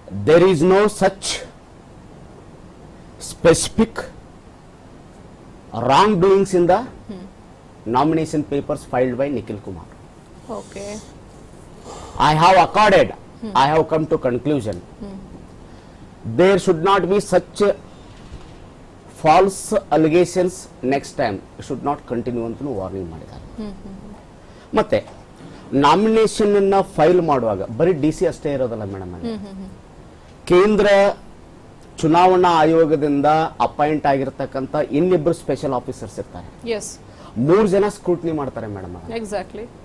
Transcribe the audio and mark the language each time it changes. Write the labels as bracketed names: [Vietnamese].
[English] There is no such specific wrong doings in the nomination papers filed by Nikhil Kumar. Okay. I have accorded, I have come to conclusion. There should not be such false allegations next time. It should not continue [Kannada] ಅಂತ warning ಮಾಡಿದ್ದಾರೆ. ಮತ್ತೆ nomination ಅನ್ನ file ಮಾಡುವಾಗ ಬರೀ DC ಅಷ್ಟೇ ಇರೋದಲ್ಲ madam, ಕೇಂದ್ರ ಚುನಾವಣಾ ಆಯೋಗದಿಂದ ಅಪಾಯಿಂಟ್ ಆಗಿರತಕ್ಕಂತ ಇನ್ನಿಬ್ಬರು ಸ್ಪೆಷಲ್ ಆಫೀಸರ್ಸ್ ಇರ್ತಾರೆ. 3 ಜನ ಸ್ಕ್ರೂಟ್ನಿ ಮಾಡ್ತಾರೆ ಮೇಡಮ್. [English] exactly